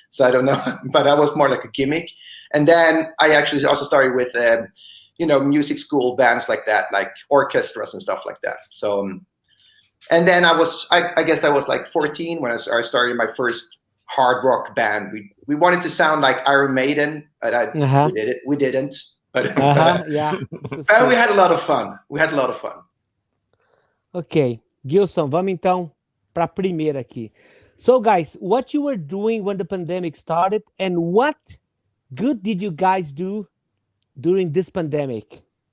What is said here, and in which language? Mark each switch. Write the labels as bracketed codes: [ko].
[en] So I don't know, but that was more like a gimmick. And then I actually also started with, music school bands like that, like orchestras and stuff like that. So... And then I guess I was like 14 when I started my first hard rock band. We wanted to sound like Iron Maiden, but we didn't. But yeah. But we had a lot of fun. [pt] Ok, Gilson, vamos então para a primeira aqui. [en] So guys, what you were doing when the pandemic started, and what good did you guys do during this pandemic?